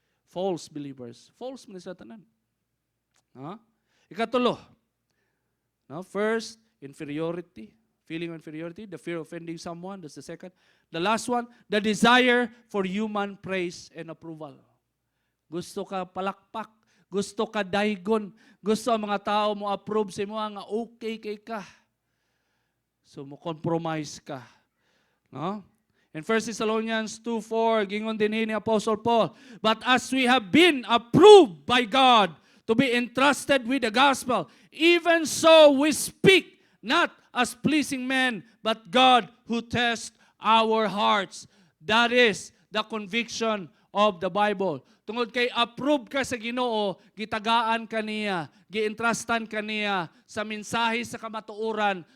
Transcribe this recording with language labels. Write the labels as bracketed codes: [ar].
[en] false believers. False [ceb] man sa tanan. Ikatulo, [en] first, inferiority. Feeling of inferiority, the fear of offending someone, that's the second. The last one, the desire for human praise and approval. [ceb] Gusto ka palakpak, gusto ka daygon, gusto ang mga tao mo approve sa mo nga okay kay ka. So mo compromise ka. No? [en] In 1 Thessalonians 2:4, [ceb] gingon din ni [en] Apostle Paul, but as we have been approved by God to be entrusted with the gospel, even so we speak, not as pleasing men, but God who tests our hearts. That is the conviction of the Bible. [ceb] Tungod kay approve ka sa Ginoo, gitagaan ka niya, gientrustan ka niya sa mensahe sa kamatuoran.